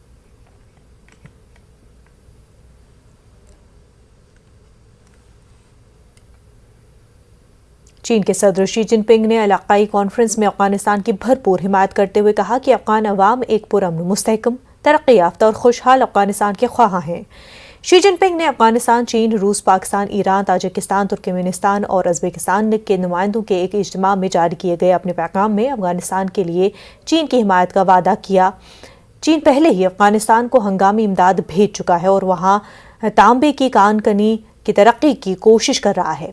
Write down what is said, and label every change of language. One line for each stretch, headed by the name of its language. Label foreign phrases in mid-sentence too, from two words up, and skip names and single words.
Urdu: چین کے صدر شی جن پنگ نے علاقائی کانفرنس میں افغانستان کی بھرپور حمایت کرتے ہوئے کہا کہ افغان عوام ایک پرامن، مستحکم، ترقی یافتہ اور خوشحال افغانستان کے خواہاں ہیں۔ شی جن پنگ نے افغانستان، چین، روس، پاکستان، ایران، تاجکستان، ترکمانستان اور ازبکستان کے نمائندوں کے ایک اجتماع میں جاری کیے گئے اپنے پیغام میں افغانستان کے لیے چین کی حمایت کا وعدہ کیا۔ چین پہلے ہی افغانستان کو ہنگامی امداد بھیج چکا ہے اور وہاں تانبے کی کان کنی کی ترقی کی کوشش کر رہا ہے۔